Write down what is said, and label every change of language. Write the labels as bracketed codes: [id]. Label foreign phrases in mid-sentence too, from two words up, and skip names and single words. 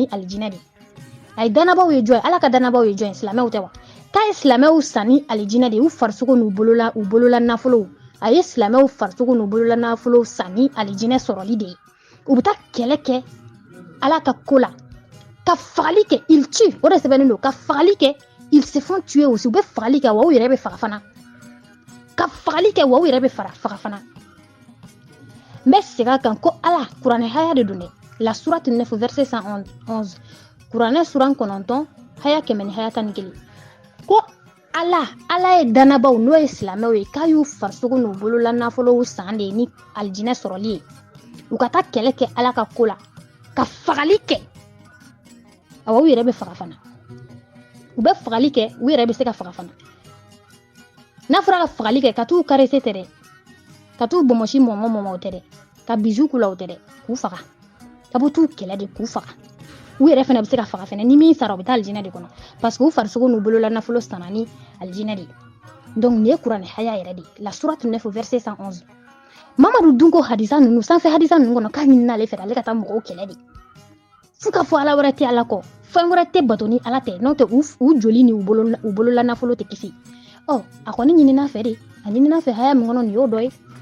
[bm] alijinɛ de a ye dannabaw ye jɔn ye ala ka dannabaw ye jɔn ye silamɛw tɛ wa k'a ye silamɛw san ni alijinɛ de y'u farisogo n'u bolola nafolow a ye silamɛw farisogo n'u bolola nafolow san ni alijinɛ sɔrɔli de ye u bɛ taa kɛlɛ kɛ ala ka ko la ka fagali kɛ [fr] il tue [bm] o de sɛbɛnnen don ka fagali kɛ [fr] ils se font tuer aussi [bm] u bɛ fagali kɛ wa u yɛrɛ bɛ faga fana ka fagali kɛ wa u yɛrɛ bɛ faga fana n bɛ segin a kan ko ala kuranɛ haya de don dɛ [fr] la sourate 9 verset 111 [bm] kuranɛ suran 9 haya 111 ko ala ye dannabaw n'o ye silamɛw ye k'a y'u farisogo n'u bolola nafolow san de ni alijinɛ sɔrɔli ye u ka taa kɛlɛ kɛ ala ka ko la ka fagali kɛ awa u yɛrɛ bɛ faga fana u bɛ fagali kɛ u yɛrɛ bɛ se ka faga fana n'a fɔra ka fagali kɛ ka t'u karese tɛ dɛ ka t'u bɔmɔsi mɔmɔ o tɛ dɛ ka bizu k'u la o tɛ dɛ k'u faga ka bɔ t'u kɛlɛ de k'u faga u yɛrɛ fana bɛ se ka faga fana ni min sara u bɛ taa alijinɛ de kɔnɔ parce que u farisogo n'u bolola nafolo sanna ni alijinɛ de donc nin ye kuranɛ haya yɛrɛ de [fr] la sourate 9 verset 111 [bm] Mamadu dun ko hadisa ninnu sanfɛ hadisa ninnu kɔnɔ k'a ɲini n'ale fɛ ale ka taa mɔgɔw kɛlɛ de fo ka fɔ ala wɛrɛ tɛ ala kɔ fɛn wɛrɛ tɛ bato ni ala tɛ n'o tɛ u joli ni u bolola nafolo tɛ kisi a kɔni ɲinina fɛ de a ɲinina fɛ haya min kɔnɔ nin y'o dɔ ye